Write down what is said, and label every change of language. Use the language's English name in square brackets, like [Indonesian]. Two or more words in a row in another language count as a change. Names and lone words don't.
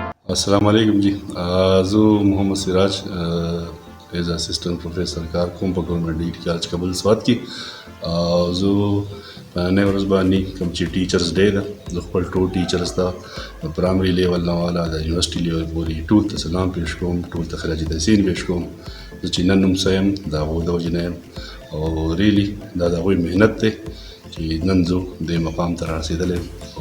[Arabic] السلام عليكم [Pashto] जी। जो मोहम्मद सिराज [English] as assistant professor [Pashto] کار کوم په ګورنمنت ډیګري کالج کابل سوات کې. زه په نن ورځ باندې کوم چې [English] teachers day [Pashto] ده زه خپل ټول ټیچرز ته د [English] primary level [Pashto] نه والا د [English] university level [Pashto] پورې ټول ته سلام پیش کوم، ټول ته خراج تحسین پیش کوم. زه چې نن نوم سایم د هغوی د وجې نه یم او ریلی دا د هغوی محنت دی چې نن زه دې مقام ته رارسېدلی یم.